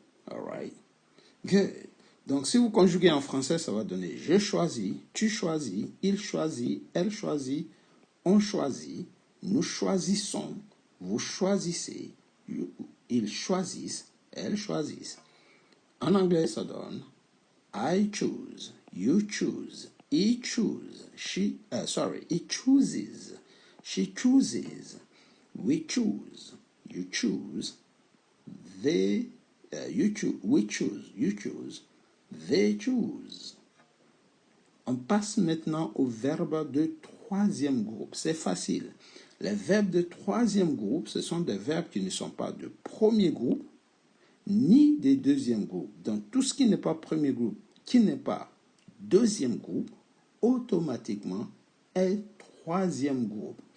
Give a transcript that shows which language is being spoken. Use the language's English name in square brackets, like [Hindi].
[English] Alright. Good. [French] Donc, si vous conjuguez en français, ça va donner je choisis, tu choisis, il choisit, elle choisit, on choisit, nous choisissons, vous choisissez, ils choisissent, elles choisissent. En anglais, ça donne [English] I choose, you choose, he choose, he chooses, she chooses, we choose, you choose, they, you choose, we choose, you choose, they choose. [French] On passe maintenant au verbe de troisième groupe. C'est facile. Les verbes de troisième groupe, ce sont des verbes qui ne sont pas de premier groupe, ni de deuxième groupe. Donc, tout ce qui n'est pas premier groupe, qui n'est pas deuxième groupe, automatiquement est troisième groupe.